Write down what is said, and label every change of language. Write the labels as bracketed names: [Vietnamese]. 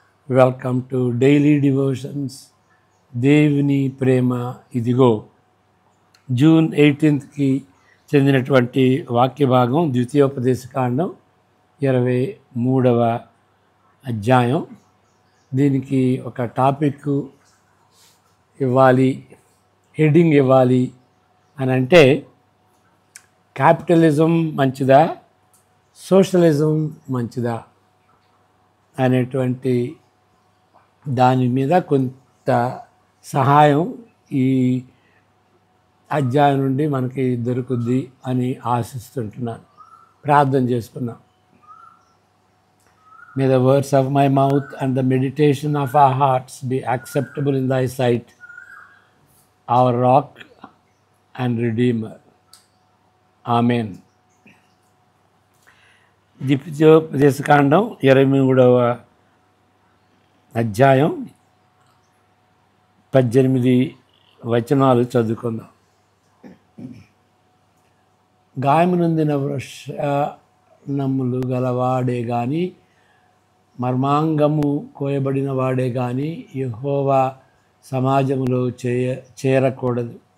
[English] Welcome to Daily Devotions. [Telugu] దేవుని ప్రేమ ఇదిగో. June 18కి చెందినటువంటి వాక్య భాగం ద్వితీయోపదేశకాండం 23వ అధ్యాయం. దీనికి ఒక టాపిక్ ఇవ్వాలి, హెడ్డింగ్ ఇవ్వాలి అని అంటే క్యాపిటలిజం మంచిదా, సోషలిజం మంచిదా అనేటువంటి దాని మీద కొంత సహాయం ఈ అధ్యాయం నుండి మనకి దొరుకుద్ది అని ఆశిస్తుంటున్నాను. ప్రార్థన చేసుకున్నాం. [English] May the words of my mouth and the meditation of our hearts be acceptable in thy sight, our rock and redeemer. Amen. [Telugu] ద్వితీయోపదేశకాండం 23వ అధ్యాయం 18 వచనాలు చదువుకుందాం. గాయము నొందిన వృషణములు గలవాడే గాని, మర్మాంగము కోయబడిన వాడే గాని యెహోవా సమాజములో చేరకూడదు.